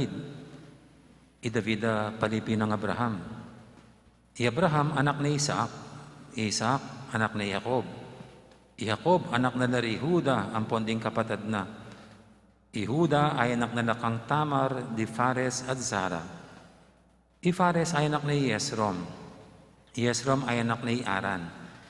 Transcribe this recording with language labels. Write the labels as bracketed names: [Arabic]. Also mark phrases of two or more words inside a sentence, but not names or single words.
[Pampanga] I David palipi ng Abraham. I Abraham anak ni Isaac, Isaac anak ni Jacob. I Jacob anak na dari Huda, ang ponding kapatid na. I Huda ay anak na lakang Tamar, di Fares at Zara. I Fares ay anak ni Yesrom. Yesrom ay anak ni Aran.